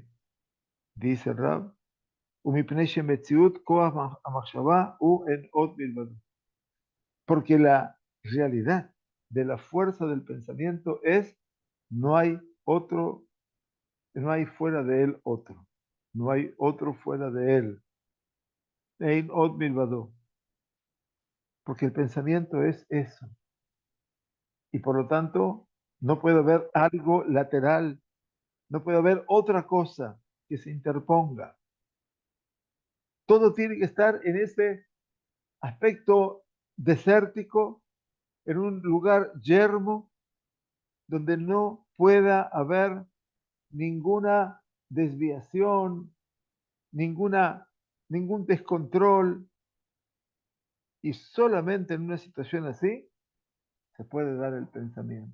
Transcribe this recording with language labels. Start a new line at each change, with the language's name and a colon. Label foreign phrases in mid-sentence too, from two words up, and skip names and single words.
Spanish: Dice el Rab, porque la realidad de la fuerza del pensamiento es no hay otro, no hay fuera de él otro, no hay otro fuera de él.
Hebrew: אין עוד מלבדו.
Spanish: Porque el pensamiento es eso. Y por lo tanto, no puede haber algo lateral, no puede haber otra cosa que se interponga. Todo tiene que estar en ese aspecto desértico, en un lugar yermo, donde no pueda haber ninguna desviación, ningún descontrol, y solamente en una situación así se puede dar el pensamiento.